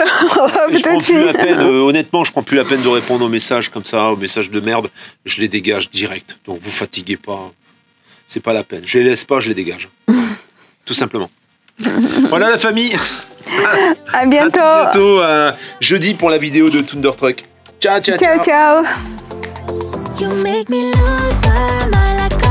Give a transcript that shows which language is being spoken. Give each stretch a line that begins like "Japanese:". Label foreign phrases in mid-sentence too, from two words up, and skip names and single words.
French: Je prends plus la peine, honnêtement, je prends plus la peine de répondre aux messages comme ça, aux messages de merde. Je les dégage direct. Donc vous fatiguez pas. C'est pas la peine. Je les laisse pas, je les dégage. Tout simplement. Voilà la famille. À bientôt. À bientôt, jeudi pour la vidéo de Thundertruck. Ciao, ciao, ciao. Ciao, ciao.
English: You make me lose my mind.